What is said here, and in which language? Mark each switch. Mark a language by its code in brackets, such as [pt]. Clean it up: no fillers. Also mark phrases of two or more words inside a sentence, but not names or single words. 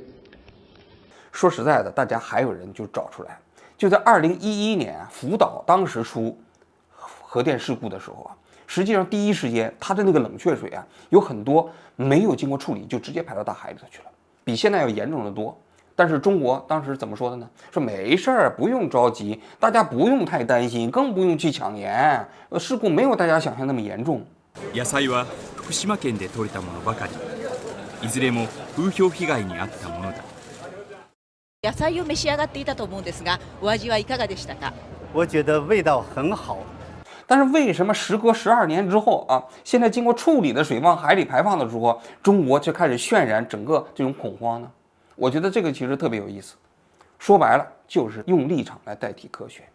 [zh] 说实在的，大家还有人就找出来，就在2011年福岛当时出核电事故的时候啊，实际上第一时间它的那个冷却水啊，有很多没有经过处理就直接排到大海里头去了，比现在要严重的多。但是中国当时怎么说的呢？说没事儿，不用着急，大家不用太担心，更不用去抢盐，事故没有大家想象那么严重。 [ja] 野菜は福島県で採れたものばかり、いずれも風評被害に遭ったものだ。野菜を召し上がっていたと思うんですが、お味はいかがでしたか？ [zh] 我觉得味道很好。但是为什么时隔12年之后啊，现在经过处理的水往海里排放的时候，中国却开始渲染整个这种恐慌呢？我觉得这个其实特别有意思，说白了就是用立场来代替科学。